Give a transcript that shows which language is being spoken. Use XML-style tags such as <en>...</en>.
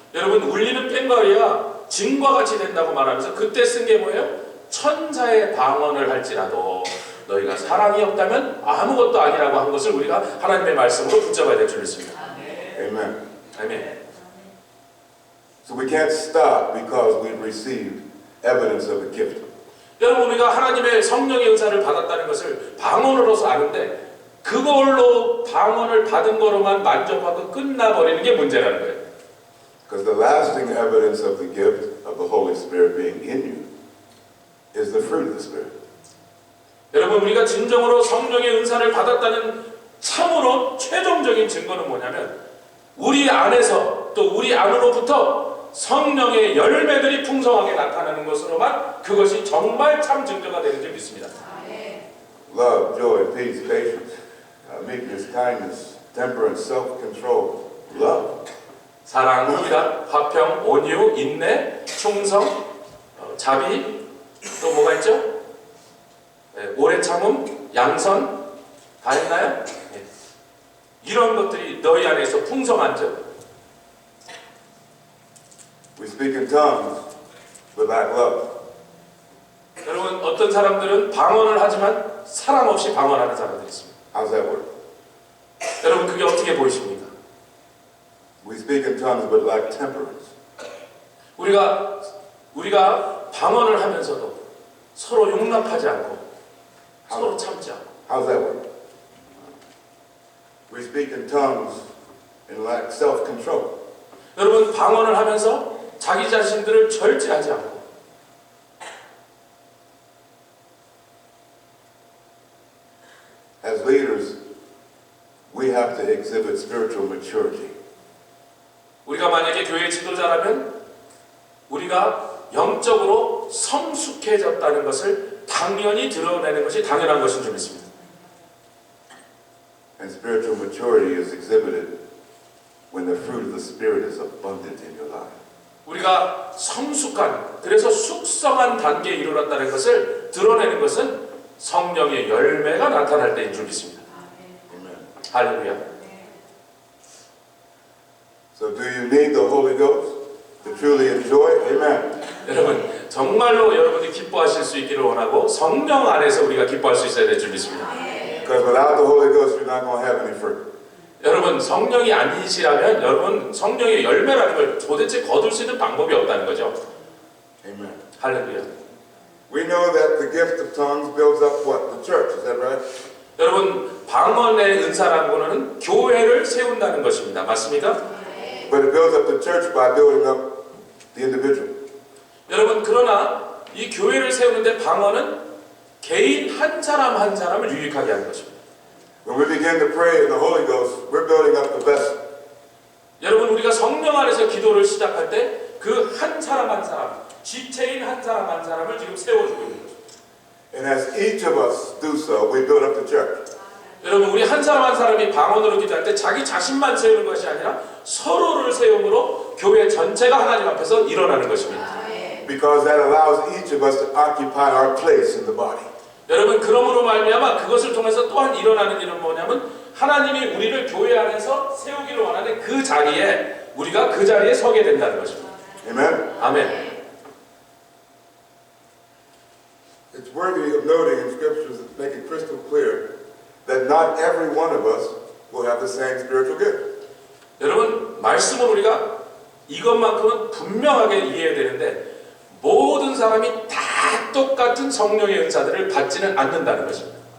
<ko>여러분, 울리는 꽹과리가 진과 같이 된다고 말하면서 그때 쓴 게 뭐예요? 천사의 방언을 할지라도 너희가 사랑이 없다면 아무것도 아니라고 한 것을 우리가 하나님의 말씀으로 붙잡아야 될 줄 믿습니다.</ko> <en>Amen.</en> <ko>아멘.</ko> <en>So we can't stop because we've received evidence of the gift.</en> <ko>여러분, 우리가 하나님의 성령의 은사를 받았다는 것을 방언으로서 아는데 그걸로 방언을 받은 거로만 만족하고 끝나버리는 게 문제라는 거예요.</ko> <en>Because the lasting evidence of the gift of the Holy Spirit being in you is the fruit of the Spirit.</en> <ko>여러분, 우리가 진정으로 성령의 은사를 받았다는 참으로 최종적인 증거는 뭐냐면 우리 안에서 또 우리 안으로부터 성령의 열매들이 풍성하게 나타나는 것으로만 그것이 정말 참 증거가 되는 줄 믿습니다.</ko> <en>Love, joy, peace, patience, meekness, kindness, temperance, self-control. Love.</en> <ko>사랑, 희락, 화평, 온유, 인내, 충성, 자비, 또 뭐가 있죠? 오래 참음, 양선, 다 했나요? 네. 이런 것들이 너희 안에서 풍성한죠.</ko> <en>We speak in tongues but lack love.</en> <ko>여러분, 어떤 사람들은 방언을 하지만 사랑 없이 방언하는 사람들이 있습니다.</ko> <en>How's that work?</en> <ko>여러분, 그게 어떻게 보이십니까?</ko> <en>We speak in tongues but lack temperance.</en> <ko>우리가 방언을 하면서도 서로 용납하지 않고 서로 참지 않고.</ko> <en>How's that work? We speak in tongues and lack self-control.</en> <ko>여러분, 방언을 하면서 자기 자신들을 절제하지 않고.</ko> <en>As leaders, we have to exhibit spiritual maturity.</en> <ko>우리가 만약에 교회 지도자라면 우리가 영적으로 성숙해졌다는 것을 당연히 드러내는 것이 당연한 것인 줄 믿습니다.</ko> <en>And spiritual maturity is exhibited when the fruit of the Spirit is abundant in your life.</en> <ko>우리가 성숙한, 그래서 숙성한 단계에 이르렀다는 것을 드러내는 것은 성령의 열매가 나타날 때인 줄 믿습니다.</ko> <en>Amen.</en> <ko>할렐루야.</ko> <en>So do you need the Holy Ghost to truly enjoy? Amen.</en> <ko>여러분 정말로 여러분이 기뻐하실 수 있기를 원하고 성령 안에서 우리가 기뻐할 수 있어야 될 줄 믿습니다.</ko> <en>Because without the Holy Ghost, you're not going to have any fruit.</en> <ko>여러분 성령이 아니시라면 여러분 성령의 열매라는 걸 도대체 거둘 수 있는 방법이 없다는 거죠.</ko> <en>Amen.</en> <ko>할렐루야.</ko> <en>We know that the gift of tongues builds up what? The church. Is that right?</en> <ko>여러분 방언의 은사라는 거는 교회를 세운다는 것입니다. 맞습니까?</ko> <en>But it builds up the church by building up the individual.</en> <ko>여러분 그러나 이 교회를 세우는데 방언은 개인 한 사람 한 사람을 유익하게 하는 것입니다.</ko> <en>When we begin to pray in the Holy Ghost, we're building up the vessel.</en> <ko>여러분 우리가 성령 안에서 기도를 시작할 때 그 한 사람 한 사람 지체인 한 사람 한 사람을 지금 세워주고 있는 것입니다.</ko> <en>And as each of us do so, we build up the church.</en> <ko>여러분 우리 한 사람 한 사람이 방언으로 기도할 때 자기 자신만 세우는 것이 아니라 서로를 세움으로 교회 전체가 하나님 앞에서 일어나는 것입니다.</ko> <en>Because that allows each of us to occupy our place in the body.</en> <ko>여러분 그러므로 말미암아 그것을 통해서 또한 일어나는 일은 뭐냐면 하나님이 우리를 교회 안에서 세우기를 원하는 그 자리에 우리가 그 자리에 서게 된다는 것입니다.</ko> <en>Amen?</en> <ko>아멘.</ko> <en>It's worthy of noting in scriptures that make it crystal clear that not every one of us will have the same spiritual gift.</en> <ko>여러분 말씀을 우리가 이것만큼은 분명하게 이해해야 되는데 모든 사람이 다 똑같은 성령의 은사들을 받지는 않는다는 것입니다.</ko>